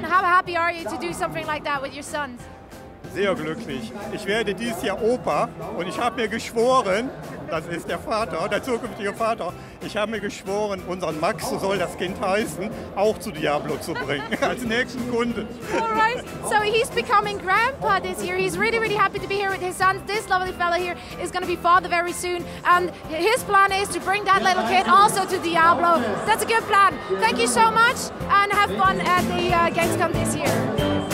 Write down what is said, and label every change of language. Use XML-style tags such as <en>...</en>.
<en>How happy are you to do something like that with your sons?</en> <de>Sehr glücklich. Ich werde dieses Jahr Opa und ich habe mir geschworen, das ist der Vater, der zukünftige Vater, ich habe mir geschworen, unseren Max, so soll das Kind heißen, auch zu Diablo zu bringen, als nächsten Kunde.</de> <en>Alright, so he's becoming grandpa this year. He's really, really happy to be here with his sons. This lovely fella here is going to be father very soon, and his plan is to bring that little kid also to Diablo. That's a good plan. Thank you so much, and have fun at the Gamescom this year.</en>